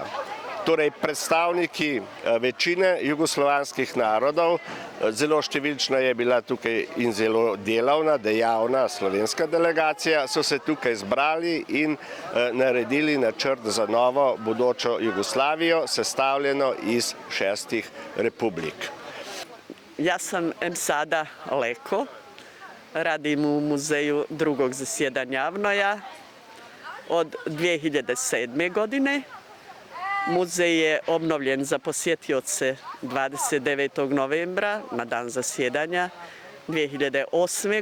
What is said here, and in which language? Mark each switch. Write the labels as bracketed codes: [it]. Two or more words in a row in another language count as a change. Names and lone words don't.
[sl] Torej predstavniki večine jugoslovanskih narodov, zelo številčna je bila tukaj in zelo delavna, dejavna slovenska delegacija, so se tukaj zbrali in naredili načrt za novo bodočo Jugoslavijo, sestavljeno iz 6 republik. [bs] Ja sam sada Leko, radim u muzeju drugog zasjedanja Avnoja od 2007. godine. Muzej je obnovljen za posjetioce 29. novembra na dan zasjedanja 2008.